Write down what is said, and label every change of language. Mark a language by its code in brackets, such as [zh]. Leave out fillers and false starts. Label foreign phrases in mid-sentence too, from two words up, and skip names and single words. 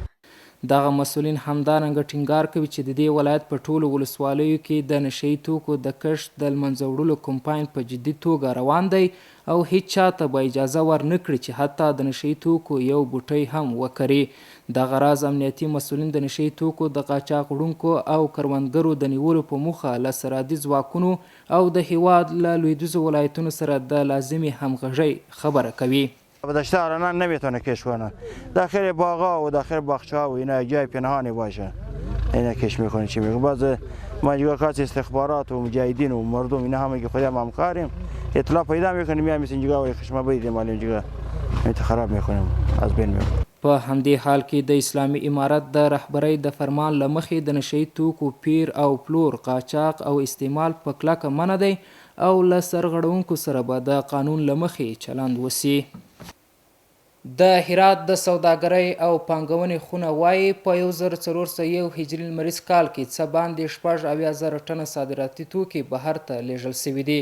[ps] دغه مسؤلین همدارنګه ټینګار کوي چې د دې ولایت په ټولو ولسوالیو کې د نشهیي توکو د کښت د منځه وړلو کمپاین په جدي توګه روان دی او هیڅ چاته به اجازه ورنه کړي چې حتی د نشهیي توکو یو بوټی هم وکري. دغه راز امنیتي مسؤلین د نشهیي توکو د قاچاق وړونکو او کروندګرو د نیولو په موخه له سرحدي ځواکونو او د هیواد له لویدیځو ولایتونو سره د لازمې همغږۍ خبره کوي. [fa] بدشته الان نمیتونه کش کنه. داخل باغا و داخل باغچه‌ها و اینا جای پنهانی باشه اینا کش میکنه. چی میگه باز مجموعات استخبارات و مجاهدین و مردم اینا همه که خودم همکاریم اطلاع پیدا میکنیم میایم مثل اینجا و خشمه بریدیم مال اینجا میت خراب میکنیم از بین میبریم. [ps] په همدې حال کې د اسلامي امارت د رهبرۍ د فرمان له مخې د نشهیي توکو پیر او پلور، قاچاق او استعمال په کلکه منع دی او له سرغړونکو سره به د قانون له مخې چلند وسي. د هرات د سوداګرۍ او پانګونې خونه وایي په 1401 هجري لمریز کال کې څه باندې 70,000 ټنه صادراتي توکي بهر ته لیږل سوي دي.